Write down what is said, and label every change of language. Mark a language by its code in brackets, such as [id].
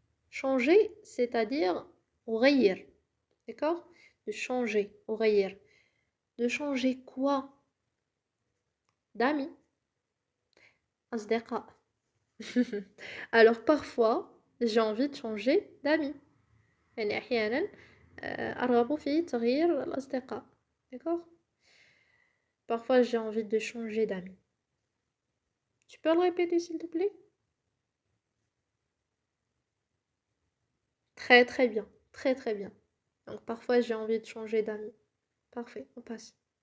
[fr] Changer, c'est-à-dire غير. D'accord? De changer. غير. De changer quoi? D'amis. أصدقاء. Alors parfois, j'ai envie de changer d'amis. [ar] يعني أحيانا أرغب في تغيير الأصدقاء. [fr] D'accord? Parfois, j'ai envie de changer d'amis. Tu peux le répéter, s'il te plaît? Très très bien. Très très bien. Donc parfois, j'ai envie de changer d'amis. Parfait, on passe.